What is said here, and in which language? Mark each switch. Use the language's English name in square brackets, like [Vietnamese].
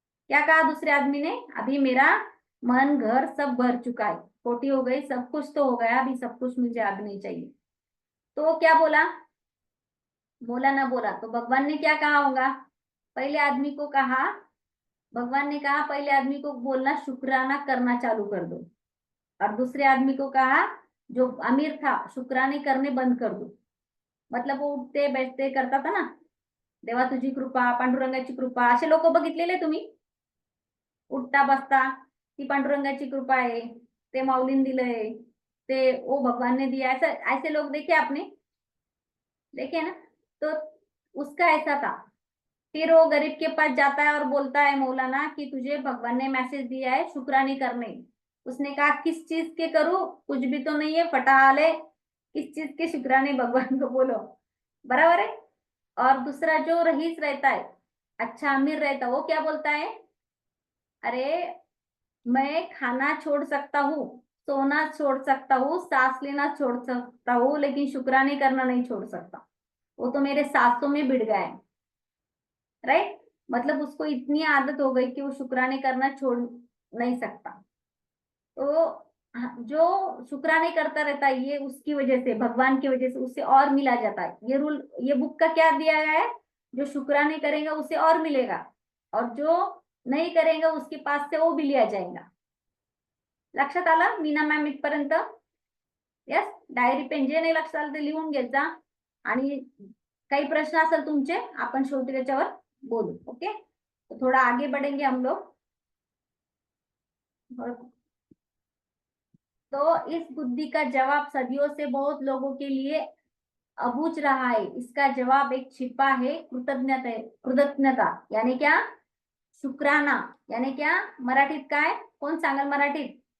[Hindi] क्या कहा दूसरे आदमी ने? अभी मेरा मन घर सब भर चुका है, खोटी हो गई, सब कुछ तो हो गया, अभी सब कुछ मुझे अभी नहीं चाहिए। तो क्या बोला? मौलाना बोला। तो भगवान ने क्या कहा होगा? पहले आदमी को कहा, भगवान ने कहा पहले आदमी को बोलना शुक्राना करना चालू कर दो, और दूसरे आदमी को कहा जो अमीर था शुक्राने करने बंद कर दो। [Marathi] मतलब वो उठते बैठते करता था ना, देवा तुझी कृपा, पांडुरंगाची कृपा, असे लोक बघितलेले तुम्ही? [Hindi] उठता बसता, [Marathi] ती पांडुरंगाची कृपा आहे, ते माऊलीन दिलंय, [Hindi] ते ओ भगवान ने दिया, ऐसा ऐसे लोग देखे आपने? देखे ना? तो उसका ऐसा था। फिर वो गरीब के पास जाता है और बोलता है मौलाना कि तुझे भगवान ने मैसेज दिया है शुक्रानी करने। उसने कहा किस चीज के करूं, कुछ भी तो नहीं है, फटाहाल है, किस चीज के शुक्राने भगवान को बोलो, बराबर है? और दूसरा जो रईस रहता है, अच्छा अमीर रहता, वो क्या बोलता है, अरे मैं खाना छोड़ सकता हूँ, सोना छोड़ सकता हूँ, सांस लेना छोड़ सकता हूँ, लेकिन शुक्राने करना नहीं छोड़ सकता, वो तो मेरे सांसों में भिड़ गया है, राइट? मतलब उसको इतनी आदत हो गई कि वो शुक्राने करना छोड़ नहीं सकता। तो जो शुक्राने करता रहता है, ये उसकी वजह से, भगवान की वजह से उसे और मिला जाता है। ये रूल, ये बुक का क्या दिया गया है, जो शुक्राने करेगा उसे और मिलेगा, और जो नहीं करेगा उसके पास से वो भी लिया जाएगा। [Marathi] लक्षात आलं मीना मॅम इथपर्यंत? यस, डायरी पेन जे नाही लक्षात आलं ते लिहून घेत जा, आणि काही प्रश्न असेल तुमचे आपण शेवटी त्याच्यावर बोलू। [Hindi] ओके, तो थोड़ा आगे बढ़ेंगे हम लोग। तो इस बुद्धि का जवाब सदियों से बहुत लोगों के लिए अबूझ रहा है। इसका जवाब एक छिपा है कृतज्ञता है। कृतज्ञता यानी क्या? शुक्राना यानी क्या? [Marathi] मराठीत काय? कोण सांगाल मराठीत?